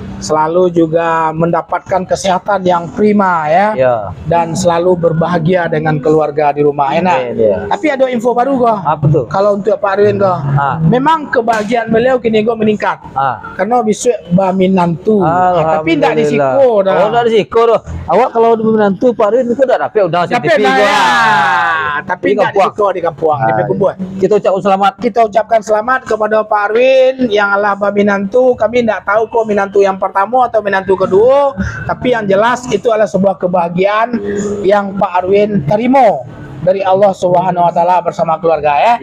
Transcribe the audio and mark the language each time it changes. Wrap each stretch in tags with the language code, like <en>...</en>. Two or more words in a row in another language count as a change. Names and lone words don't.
<id>Selalu juga mendapatkan kesehatan yang prima ya. Dan selalu berbahagia dengan keluarga di rumah enak. Tapi ada info baru kok. Apa tuh? Kalau untuk Pak Arwin kok. Memang kebahagiaan beliau kini kok meningkat. Karena besok baminantu.</id> <min>Tapi tidak disiko dah.</min> <id>Oh, tidak</id> <min>disiko doh.</min> <id>Awak kalau menantu Pak Arwin itu udah dapat udah TV gua. Tapi tidak disiko di kampung di Pekumbun. Kita ucapkan selamat kepada Pak Arwin yang adalah minantu. Kami tidak tahu kok minantu yang pertama atau minantu kedua, tapi yang jelas itu adalah sebuah kebahagiaan yang Pak Arwin terima dari Allah Subhanahu wa taala bersama keluarga ya.</id>